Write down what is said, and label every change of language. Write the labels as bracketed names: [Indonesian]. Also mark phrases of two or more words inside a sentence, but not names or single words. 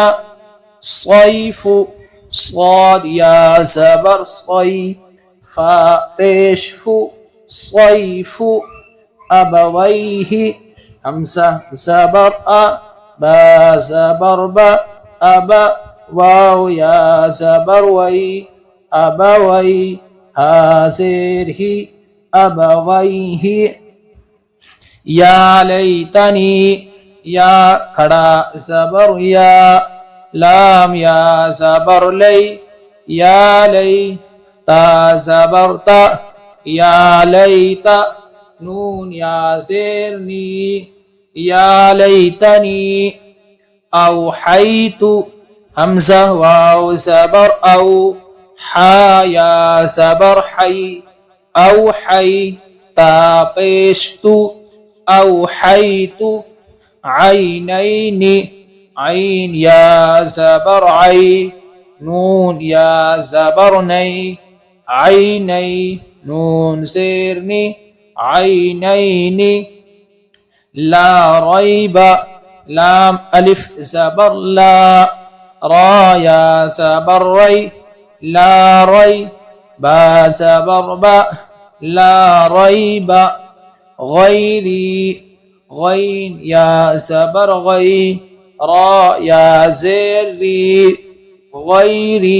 [Urdu] سیفو صاد یا زبر سئی, فا پیش فو سیفو، ابویہ ہمزہ زبر آ، با زبر با, ابا، واؤ یا زبر وئی، ابوئی، ہازیر ہی، ابویہ. یا لیتنی یا کھڑا زبر یا، لام یا زبر لئی، یا لئی, تا زبر تا، یا لئیتا، نون یا زیر نی، یا لئیتنی. اوحیتو ہمزہ واؤ زبر او، ہا یا زبر ہئی, اوحی، تا پیش تو، اوحیتو. عینینِ عین یا زبر آئی، نون یا زبر نئی، عینے، نون زیر نی، عینینِ. لا ریب لام الف زبر لا، را یا زبر رئی، لا رئی، با زبر با، لا ریبا. غیری غین یا زبر غئی، را یا زیری، غیری.